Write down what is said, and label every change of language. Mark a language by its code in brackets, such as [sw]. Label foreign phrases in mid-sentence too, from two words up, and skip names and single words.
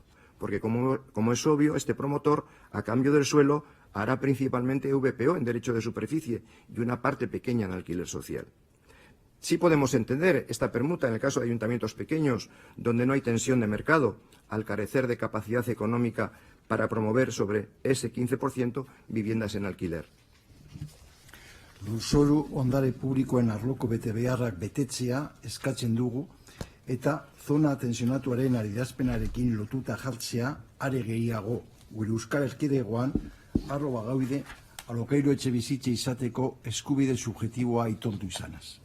[es] Porque, como es obvio, este promotor, a cambio del suelo, hará principalmente VPO en derecho de superficie y una parte pequeña en alquiler social. Sí podemos entender esta permuta en el caso de ayuntamientos pequeños, donde no hay tensión de mercado, al carecer de capacidad económica para promover sobre ese 15% viviendas en alquiler. [eu] Lurzoru ondare publikoen arloko betebeharrak betetzea eskatzen dugu eta zona tensionatuaren adierazpenarekin lotuta jartzea are gehiago gure Euskal Erkidegoan arlo bagaude alokairu etxebizitza izateko eskubide subjektiboa aitortu izanaz.